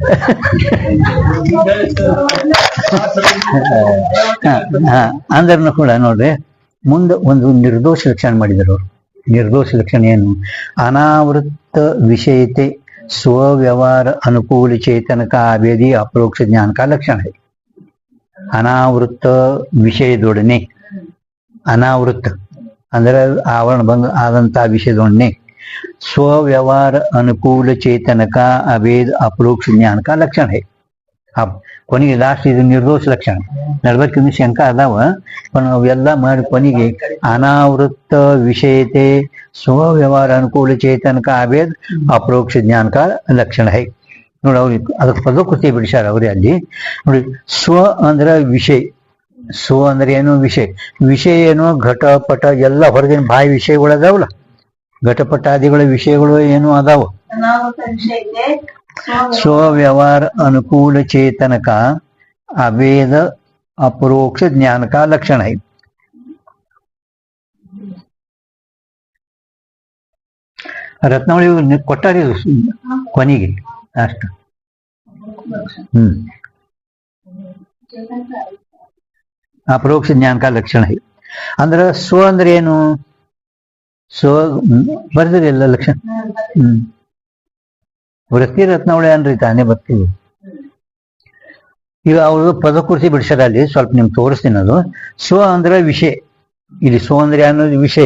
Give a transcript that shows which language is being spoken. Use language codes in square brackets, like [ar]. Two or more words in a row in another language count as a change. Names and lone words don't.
[kn] ಅಂದ್ರನು ಕೂಡ ನೋಡ್ರಿ ಮುಂದೆ ಒಂದು ನಿರ್ದೋಷ ಲಕ್ಷಣ ಮಾಡಿದರು ಅವರು. ನಿರ್ದೋಷ ಲಕ್ಷಣ ಏನು? ಅನಾವೃತ್ತ ವಿಷಯತೆ ಸ್ವವ್ಯವಹಾರ ಅನುಕೂಲ ಚೇತನ [hi] का अभेदी अपरोक्ष ज्ञान का लक्षण है. [kn] ಅನಾವೃತ್ತ ವಿಷಯದೊಡನೆ, ಅನಾವೃತ್ತ ಅಂದ್ರೆ ಆವರಣ ಭಂಗ ಆದಂತಹ ವಿಷಯದೊಡನೆ ಸ್ವವ್ಯವಹಾರ ಅನುಕೂಲ ಚೇತನ [hi] का अभेद अपरोक्ष ज्ञान का लक्षण है. [kn] ಕೊನೆಗೆ ಲಾಸ್ಟ್ ಇದು ನಿರ್ದೋಷ ಲಕ್ಷಣ. ನಡ್ಬೇಕಿನ್ನು ಶಂಕ ಅದಾವ, ಅವೆಲ್ಲ ಮಾಡಿ ಕೊನೆಗೆ ಅನಾವೃತ್ತ ವಿಷಯತೆ ಸ್ವವ್ಯವಹಾರ ಅನುಕೂಲ ಚೇತನ [hi] का अभेद अपरोक्ष ज्ञान का ಲಕ್ಷಣ है. [kn] ನೋಡಿ ಅವ್ರಿಗೆ ಅದಕ್ಕೆ ಪದಕೃತಿ ಬಿಡಿಸ್ಯಾರ ಅವ್ರೆ ಅಲ್ಲಿ ನೋಡಿ. ಸ್ವ ಅಂದ್ರ ವಿಷಯ, ಸ್ವ ಅಂದ್ರೆ ಏನು? ವಿಷಯ. ವಿಷಯ ಏನು? ಘಟ ಪಟ ಎಲ್ಲ ಹೊರಗಿನ ಬಾಯಿ ವಿಷಯಗಳು ಅದಾವಲ್ಲ, ಘಟಪಟಾದಿಗಳ ವಿಷಯಗಳು ಏನು ಅದಾವ. [hi] स्वव्यवहार अनुकूल चेतन का अभेद अपरोक्ष ज्ञान का लक्षण है. [kn] ರತ್ನಾವಳಿ ಕೊಟ್ಟಾರಿ ಕೊನೆಗೆ ಅಷ್ಟ. [hi] अपरोक्ष ज्ञान का लक्षण है [kn] ಅಂದ್ರೆ ಸ್ವ ಅಂದ್ರೆ ಏನು? ಸ್ವ ಬರ್ದಿರಿ ಎಲ್ಲ ಲಕ್ಷಣ. ವೃತ್ತಿ ರತ್ನಾವಳಿ ಅನ್ರಿ ತಾನೇ ಬರ್ತೀವಿ. ಈಗ ಅವರು ಪದಕೃತಿ ಬಿಡಿಸ್ಯಾರ ಅಲ್ಲಿ, ಸ್ವಲ್ಪ ನಿಮ್ಗೆ ತೋರಿಸ್ತೀನಿ. ಅದು ಸ್ವ ಅಂದ್ರೆ ವಿಷಯ. ಇಲ್ಲಿ ಸ್ವ ಅಂದ್ರೆ ಅನ್ನೋದು ವಿಷಯ.